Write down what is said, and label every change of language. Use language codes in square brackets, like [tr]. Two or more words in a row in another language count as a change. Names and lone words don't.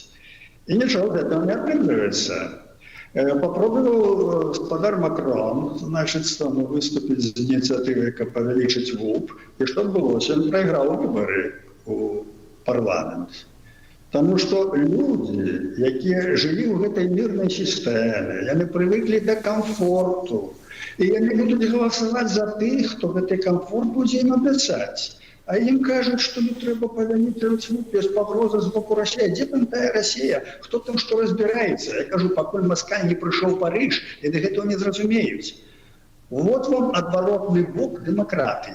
[ru] И ничего этого не оправдывается. Попробовал господар Макрон, выступить с инициативой, как повеличить ВУП, и что было? Он проиграл выборы у парламента. Потому что люди, которые жили в этой мирной системе, они привыкли до комфорту, [be] І яны будуць галасаваць за тых, хто гэты камфорт будзе ім абяцаць. А ім кажуць, што не трэба павялічваць без пагрозы з боку Расіі. Дзе там тая Расія? Хто там што разбіраецца? Я кажу, пакуль Масква не прыйшоў Парыж, і да гэтага не зразумеюць. Вот вам адваротны бок дэмакратыі.